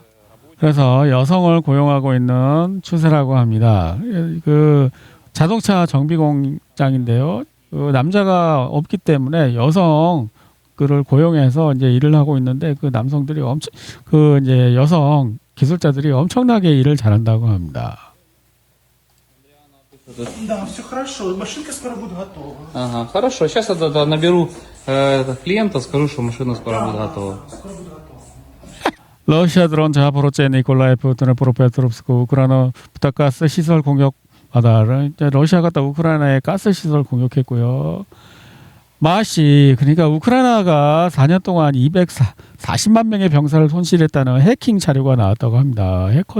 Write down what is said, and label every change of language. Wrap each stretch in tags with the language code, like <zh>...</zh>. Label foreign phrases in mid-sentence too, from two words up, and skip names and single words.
<ko>그래서 여성을 고용하고 있는 추세라고 합니다. 그 자동차 정비 공장인데요. 그 남자가 없기 때문에 여성 그를 고용해서 이제 일을 하고 있는데 그 남성들이 이제 여성 기술자들이 엄청나게 일을 잘한다고 합니다.</ko> <ru>Да, все хорошо. Машинка скоро будет готова. Ага, хорошо. Сейчас я наберу клиента, скажу, что машина скоро будет готова.</ru> <ko>러시아 드론 자포로제 니콜라이프 드네프로페트롭스크 우크라이나 부탁가스 시설 공격 바다를 러시아가 또 우크라이나의 가스 시설 공격했고요. 마씨, 그러니까 우크라이나가 4년 동안 240만 명의 병사를 손실했다는 해킹 자료가 나왔다고 합니다.</ko>